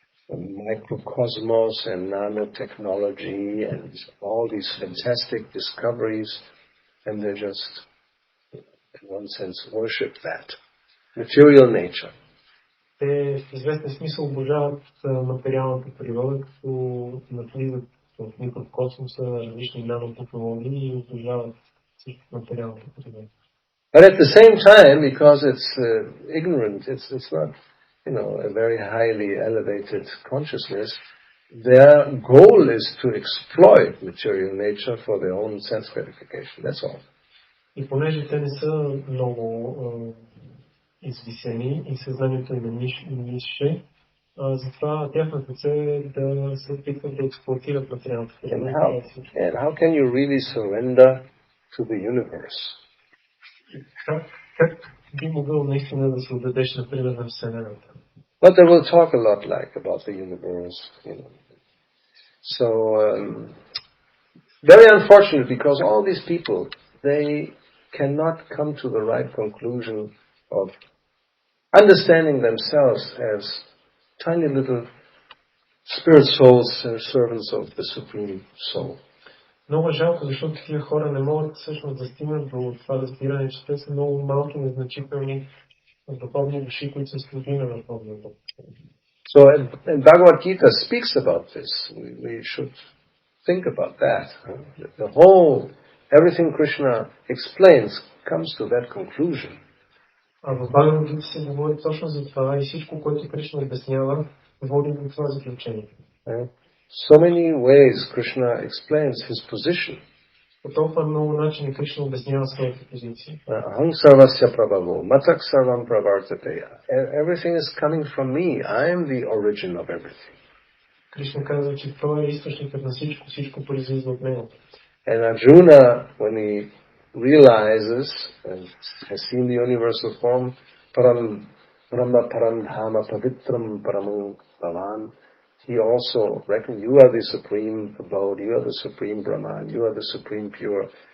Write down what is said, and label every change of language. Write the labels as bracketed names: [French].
[English] microcosmos and nanotechnology and all these fantastic discoveries, and they just, in one sense, worship that material nature. [Bulgarian] Те в известен смисъл обожават материалната природа, като навлизат в микрокосмоса, различни нанотехнологии и обожават всичко материалната природа. [English] But at the same time, because it's ignorant, it's not, a very highly elevated consciousness, their goal is to exploit material nature for their own sense gratification. That's all. [Bulgarian] И понеже те не са много извисени и съзнанието им е нише, затова тяхната цел е да се опитват да експлоатират материалната природа. [English] And how can you really surrender to the universe? [Bulgarian] Как би могъл наистина да се отдадеш, например, на Вселената? [English] But they will talk a lot about the universe, So, very unfortunate, because all these people, they cannot come to the right conclusion of understanding themselves as tiny little spirit souls and servants of the Supreme Soul. [Bulgarian] Много жалко, защото тия хора не могат всъщност да стигнат до това разбиране, че те са много малки, незначителни духовни души, които са слуги на Върховния Бог. [English] So, and Bhagavad Gita speaks about this. We should think about that. The whole, everything Krishna explains comes to that conclusion. [Bulgarian] А в Бхагавад Гита се говори точно за това и всичко, което Кришна обяснява, води до това заключение. [English] So many ways Krishna explains his position. [Bulgarian] По толкова много начини Кришна обяснява своята позиция. [Sanskrit] Aham sarvasya prabhavo, matak sarvam pravartate. [English] Everything is coming from me. I am the origin of everything. [Bulgarian] Кришна казва, че той е източникът на всичко, всичко произлиза от него. [English] And Arjuna, when he realizes and has seen the universal form, [Sanskrit] param brahma param dhama pavitram paramam bhavan, [English] he also reckoned, you are the supreme abode, you are the supreme Brahman, you are the supreme pure.